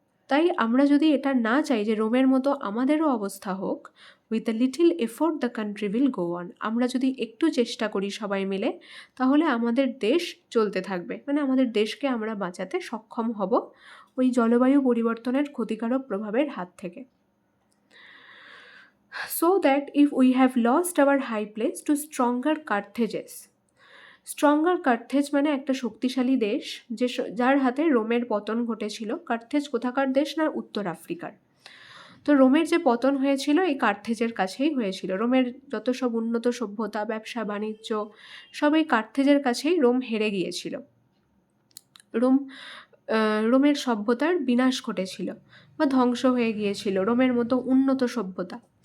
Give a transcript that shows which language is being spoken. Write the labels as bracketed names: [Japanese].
[Bangla] তাই আমরা যদি এটা না চাই যে রোমের মতো আমাদেরও অবস্থা হোক, [English] with a little effort the country will go on, [Bangla] আমরা যদি একটু চেষ্টা করি সবাই মিলে, তাহলে আমাদের দেশ চলতে থাকবে, মানে আমাদের দেশকে আমরা বাঁচাতে সক্ষম হব ওই জলবায়ু পরিবর্তনের ক্ষতিকারক প্রভাবের হাত থেকে। [English] So that if we have lost our high place to stronger Carthages, [Bangla] stronger Carthage মানে একটা শক্তিশালী দেশ, যার হাতে রোমের পতন ঘটেছিল। কার্থেজ কোথাকার দেশ? না, উত্তর আফ্রিকার। তো রোমের যে পতন হয়েছিল এই কার্থেজের কাছেই হয়েছিল। রোমের যত সব উন্নত সভ্যতা, ব্যবসা বাণিজ্য, সব এই কার্থেজের কাছেই রোম হেরে গিয়েছিল। রোমের সভ্যতার বিনাশ ঘটেছিল বা ধ্বংস হয়ে গিয়েছিল রোমের মতো উন্নত সভ্যতা।